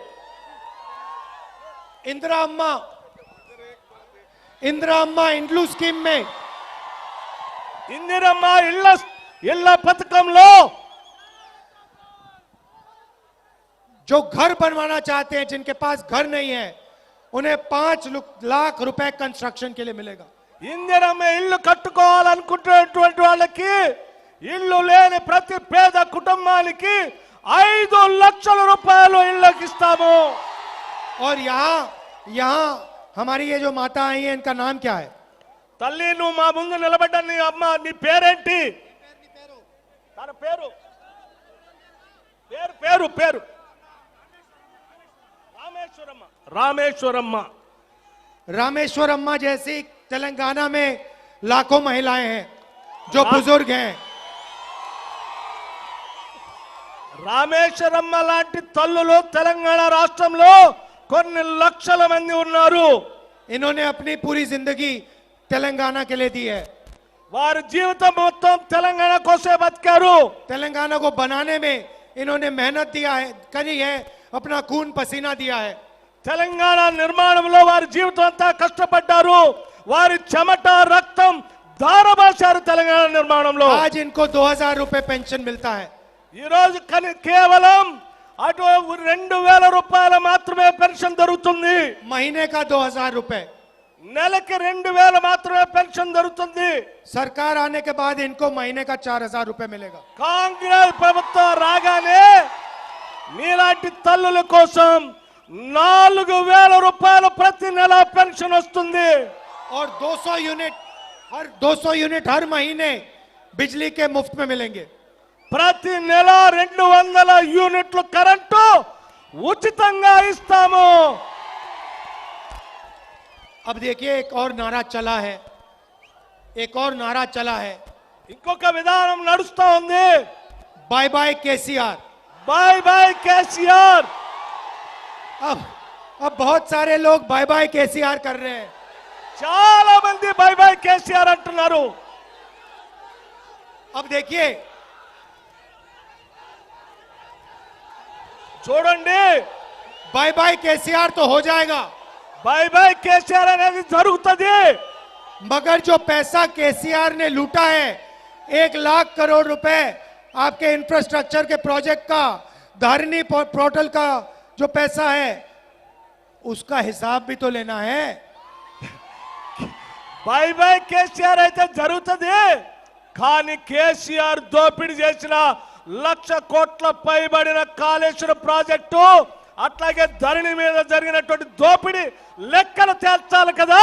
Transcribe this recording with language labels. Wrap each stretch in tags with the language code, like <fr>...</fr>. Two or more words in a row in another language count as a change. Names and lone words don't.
<hi>इंदिरा अम्मा इंड्लू स्कीम में</hi> <te>ఇందిరమ్మ ఇళ్ళ పథకంలో</te> <hi>जो घर बनवाना चाहते हैं, जिनके पास घर नहीं है, उन्हें 5 लाख रुपए कंस्ट्रक्शन के लिए मिलेगा।</hi> <te>ఇందిరమ్మ ఇల్లు కట్టుకోవాలనుకుంటున్నటువంటి వాళ్ళకి ఇల్లు లేని ప్రతి పేద కుటుంబానికి 5 లక్షల రూపాయలు ఇళ్ళకి ఇస్తాము।</te> <hi>और यहाँ हमारी ये जो माता आई है, इनका नाम क्या है?</hi> <te>తల్లి నువ్వు మా ముందు నిలబడ్డ నీ అమ్మ నీ పేరేంటి? తన పేరు పేరు పేరు పేరు రామేశ్వరమ్మ।</te> <hi>रामेश्वर अम्मा जैसी तेलंगाना में लाखों महिलाएं हैं जो बुजुर्ग हैं।</hi> <te>రామేశ్వరమ్మ లాంటి తల్లులు తెలంగాణ రాష్ట్రంలో కొన్ని లక్షల మంది ఉన్నారు।</te> <hi>इन्होंने अपनी पूरी जिंदगी तेलंगाना के लिए दी है।</hi> <te>వారి జీవితం మొత్తం తెలంగాణ కోసమే బతికారు।</te> <hi>तेलंगाना को बनाने में इन्होंने मेहनत करी है, अपना खून पसीना दिया है।</hi> <te>తెలంగాణ నిర్మాణంలో వారి జీవితం అంతా కష్టపడ్డారు। వారి చెమట రక్తం ధారపోశారు తెలంగాణ నిర్మాణంలో।</te> <hi>आज इनको 2000 रुपए पेंशन मिलता है।</hi> <te>ఈ రోజు కేవలం అటు 2000 రూపాయలు మాత్రమే పెన్షన్ దొరుకుతుంది।</te> <hi>महीने का 2000 रुपए,</hi> <te>నెలకి 2000 మాత్రమే పెన్షన్ దొరుకుతుంది।</te> <hi>सरकार आने के बाद इनको महीने का 4000 रुपए मिलेगा।</hi> <te>కాంగ్రెస్ ప్రభుత్వం రాగానే మీలాంటి తల్లుల కోసం 4000 రూపాయలు ప్రతి నెల పెన్షన్ వస్తుంది।</te> <hi>और 200 यूनिट हर महीने बिजली के मुफ्त में मिलेंगे।</hi> <te>ప్రతి నెల 200 యూనిట్లు కరెంటు ఉచితంగా ఇస్తాము।</te> <hi>अब देखिए एक और नारा चला है,</hi> <te>ఇంకొక విధానం నడుస్తా ఉంది।</te> <en>bye bye केसीआर। bye bye కేసీఆర్।</en> <hi>अब बहुत सारे लोग</hi> <en>bye bye</en> <hi>केसीआर कर रहे हैं।</hi> <te>చాలా మంది</te> <en>bye bye</en> <te>కేసీఆర్ అంటున్నారు।</te> <hi>अब देखिए</hi> <te>చూడండి</te> <en>bye bye</en> <hi>केसीआर तो हो जाएगा,</hi> <en>bye bye</en> <te>కేసీఆర్ అనేది జరుగుతుంది।</te> <hi>मगर जो पैसा केसीआर ने लूटा है, 1 लाख करोड़ रुपए आपके इंफ्रास्ट्रक्चर के प्रोजेक्ट का, धरनी पोर्टल का जो पैसा है, उसका हिसाब भी तो लेना है।</hi> <en>bye bye</en> <te>కేసీఆర్ అయితే జరుగుతుంది, కానీ కేసీఆర్ దోపిడీ చేసిన 1,00,000 కోట్ల పైబడిన కాళేశ్వరం ప్రాజెక్టు అట్లాగే ధరణి మీద జరిగినటువంటి దోపిడీ లెక్కలు తేల్చాలి కదా।</te>